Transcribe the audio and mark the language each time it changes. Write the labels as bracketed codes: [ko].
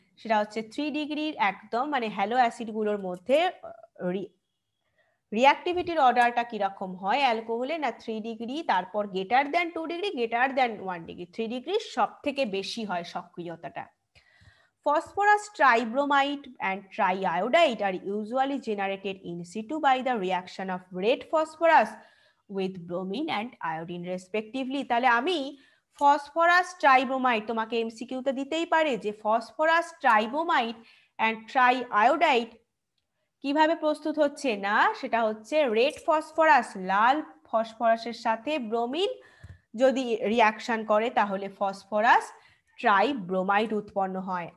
[bn] সেটা হচ্ছে 3 ডিগ্রির একদম মানে হ্যালো অ্যাসিডগুলোর মধ্যে রিঅ্যাক্টিভিটির অর্ডারটা কিরকম হয় অ্যালকোহলে, না 3 ডিগ্রি, তারপর greater than 2 degree, greater than 1 degree. 3 degree সব থেকে বেশি হয় সক্রিয়তাটা। [en] Phosphorus tribromide and triiodide are usually generated in situ by the reaction of red phosphorus with bromine and iodine respectively। [bn] তাহলে আমি ফসফরাস ট্রাইব্রোমাইড, তোমাকে এমসিকিউতে দিতেই পারে যে ফসফরাস ট্রাইব্রোমাইড অ্যান্ড ট্রাইআয়োডাইড কিভাবে প্রস্তুত হচ্ছে, না সেটা হচ্ছে রেড ফসফরাস লাল ফসফরাসের সাথে ব্রোমিন যদি রিয়াকশন করে তাহলে ফসফরাস ট্রাইব্রোমাইড উৎপন্ন হয়।